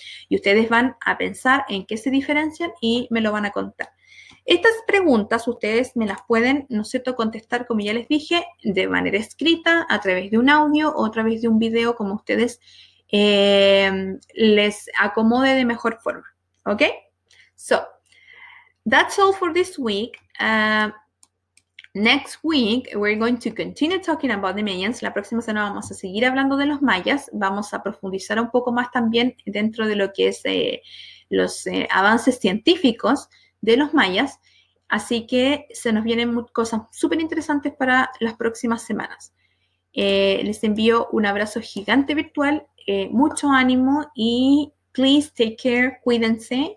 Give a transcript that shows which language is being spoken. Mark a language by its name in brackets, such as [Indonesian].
[Spanish] Y ustedes van a pensar en qué se diferencian y me lo van a contar. Estas preguntas ustedes me las pueden, ¿no es cierto?, contestar, como ya les dije, de manera escrita, a través de un audio o a través de un video, como ustedes les acomode de mejor forma. ¿Ok? [English] So, that's all for this week. Next week, we're going to continue talking about the Mayans. [Spanish] La próxima semana vamos a seguir hablando de los mayas. Vamos a profundizar un poco más también dentro de lo que es los avances científicos de los mayas. Así que se nos vienen cosas súper interesantes para las próximas semanas. Les envío un abrazo gigante virtual, mucho ánimo y [English] please take care, [Spanish] cuídense.